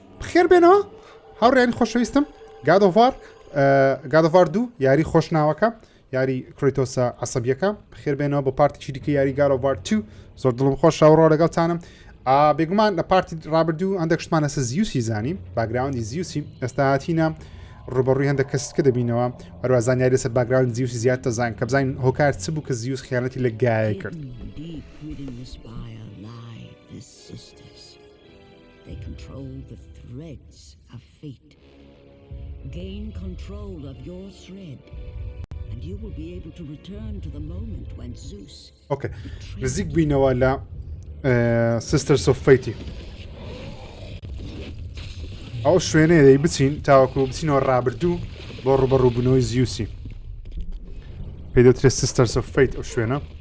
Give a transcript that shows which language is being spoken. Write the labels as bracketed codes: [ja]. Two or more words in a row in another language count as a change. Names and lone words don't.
[ckb] خێر بێنەوە هاوڕێیانی خۆشەویستم گادۆڤار 2 یاری خۆشناوەکە یاری کرەیتۆسە عەسەبیەکە خێر بێنەوە بە پارتی دیکە یاری گادۆڤار 2 زۆر دڵم خۆش شاوڕۆ لەگەڵتانم بێگومان لە پارتی ڕابردوو هەندێک شتمان لەسەر زیوسی زانیم باگراوندی زیوسی ئێستا هاتینە ڕوبەڕووی هەندێک کەسکە دەبینەوە هەروە زانیاری لەسەر باگراوند زیوسی زیاد دەزانین کە بزانین هۆکار چ بوو کە زیوس خیانەتی لە گایە کرد [en] They control the threads of fate. Gain control of your thread, and you will be able to return to the moment when Zeus. [ckb] Okay. نزیک بووینەوە لە Sisters of Fate. ئەو شوێنەیە دەی بچین تاوەکو بچینەوە ڕابردوو بۆ ڕوبەڕووبوونەوەی زیوسی. پێی دەوترێت Sisters of Fate ئەو شوێنە.